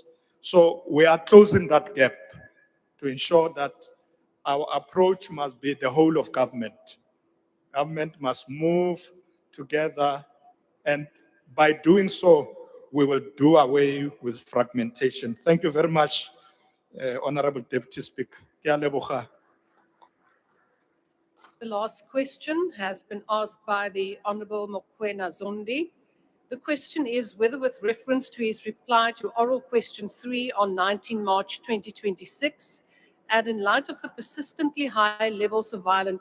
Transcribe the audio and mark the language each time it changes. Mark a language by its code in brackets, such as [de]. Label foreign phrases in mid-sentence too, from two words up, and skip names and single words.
[en] So we are closing that gap to ensure that our approach must be the whole of government. Government must move together, and by doing so, we will do away with fragmentation. Thank you very much, Honorable Deputy Speaker. [tn] Ke a leboga. [en] The last question has been asked by the Honourable Mokoena Zondi. The question is whether, with reference to his reply to oral question 3 on 19 March 2026, and in light of the persistently high levels of violent